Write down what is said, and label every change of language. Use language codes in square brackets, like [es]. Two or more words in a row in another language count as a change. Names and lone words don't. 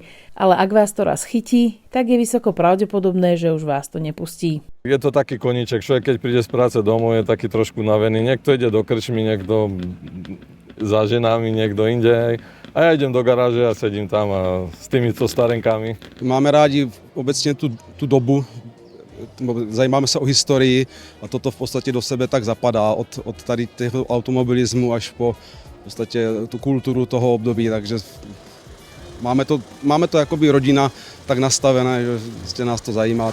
[sk] Ale ak vás to raz chytí, tak je vysoko pravdepodobné, že už vás to nepustí. Je to taký koníček, človek keď príde z práce domov je taký trošku navený. Niekto ide do krčmy, niekto za ženami, niekto inde. A ja idem do garáže a sedím tam a s týmito starenkami. [cs] Máme rádi obecně tu dobu, zajímáme se o historii a toto v podstatě do sebe tak zapadá od tady toho automobilismu až po v podstatě tu kulturu toho období, takže máme to jakoby rodina tak nastavené, že vlastně nás to zajímá.